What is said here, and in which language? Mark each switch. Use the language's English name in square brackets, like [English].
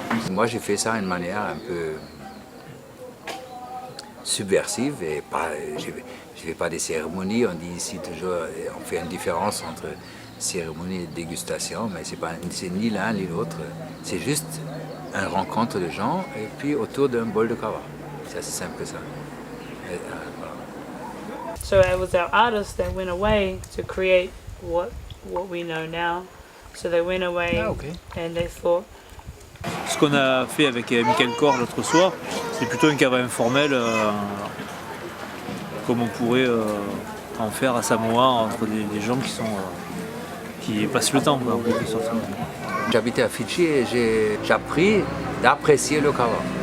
[French] Moi, j'ai fait ça d'une manière un peu subversive et pas. Je ne fais pas des cérémonies, on dit ici toujours, on fait une différence entre cérémonie de dégustation, mais c'est ni l'un ni l'autre. C'est juste une rencontre de gens et puis autour d'un bol de kava. C'est assez simple que ça. Et, voilà. [English] So it was our artists that went away to create what we know now. So they went away and they thought. [French] Ce qu'on a fait avec Michael Kors l'autre soir, c'est plutôt un cava informel, comme on pourrait en faire à Samoa entre des gens qui passent le temps, quoi, en quelque sorte. J'habitais à Fidji et j'ai appris d'apprécier le kava.